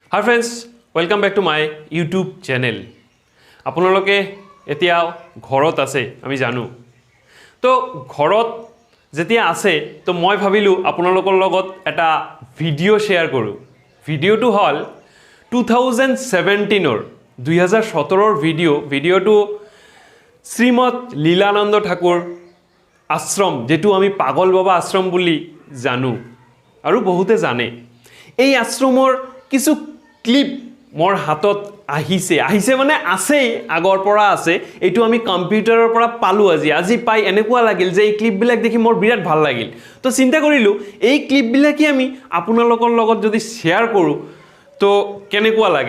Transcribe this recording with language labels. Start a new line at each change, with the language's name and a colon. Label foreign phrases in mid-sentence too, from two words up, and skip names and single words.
English: Hi friends, welcome back to my YouTube channel.
Assamese: আপোনালোকে এতিয়া ঘৰত আছে আমি জানো, তো ঘৰত যেতিয়া আছে তো মই ভাবিলোঁ আপোনালোকৰ লগত এটা ভিডিঅ' শ্বেয়াৰ কৰোঁ। ভিডিঅ'টো হ'ল 2017 2017 ভিডিঅ'টো শ্ৰীমদ লীলানন্দ ঠাকুৰ আশ্ৰম যেটো আমি পাগল বাবা আশ্ৰম বুলি জানো আৰু বহুতে জানে। এই আশ্ৰমৰ কিছু ক্লিপ মোৰ হাতত আহিছে মানে আছে আগৰ পৰা আছে। এইটো আমি কম্পিউটাৰৰ পৰা পালো আজি পাই এনেকুৱা লাগিল যে এই ক্লিপবিলাক দেখি মোৰ বিৰাট ভাল লাগিল। তো চিন্তা কৰিলো এই ক্লিপবিলাকি আমি আপোনালোকৰ লগত যদি শেয়াৰ কৰো তো কেনেকুৱা লাগে।